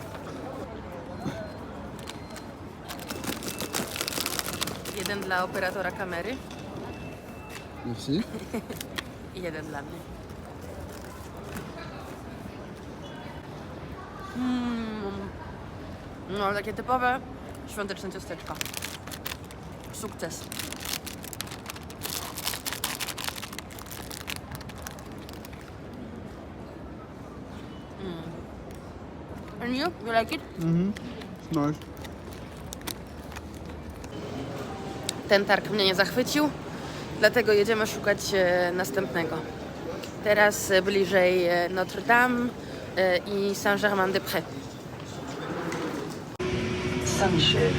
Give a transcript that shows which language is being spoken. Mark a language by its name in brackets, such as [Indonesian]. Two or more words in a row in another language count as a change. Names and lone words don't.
[Polish] Jeden dla operatora kamery Merci. i jeden dla mnie. No, takie typowe świąteczne ciasteczka. Sukces. [English] And you? You like it? Nice. [Polish] Ten targ mnie nie zachwycił, dlatego jedziemy szukać następnego. Teraz bliżej Notre Dame i Saint-Germain-des-Prés. Saint-Michel.